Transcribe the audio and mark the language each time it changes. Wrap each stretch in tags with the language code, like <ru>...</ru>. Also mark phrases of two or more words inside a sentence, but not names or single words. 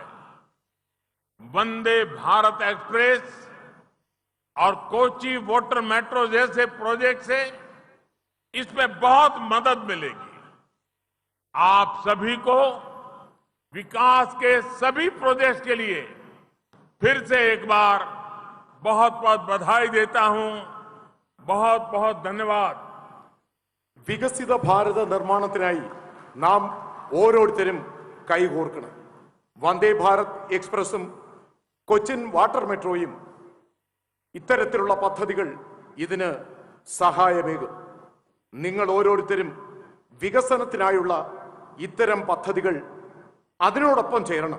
<hi>वंदे भारत एक्सप्रेस और कोची वाटर मेट्रो जैसे प्रोजेक्ट से इसमें बहुत मदद मिलेगी। आप सभी को विकास के सभी प्रोजेक्ट्स के लिए फिर से एक बार बहुत बहुत बधाई देता हूं। बहुत बहुत धन्यवाद।</hi> <ml>വികസിത ഭാരത നിർമ്മാണത്തിനായി നാം ഓരോരുത്തരും കൈകോർക്കണം. വന്ദേ ഭാരത് എക്സ്പ്രസും കൊച്ചിൻ വാട്ടർ മെട്രോയും ഇത്തരത്തിലുള്ള പദ്ധതികൾ ഇതിന് സഹായമേകും. നിങ്ങൾ ഓരോരുത്തരും വികസനത്തിനായുള്ള ഇത്തരം പദ്ധതികൾ അതിനോടൊപ്പം ചേരണം.</ml>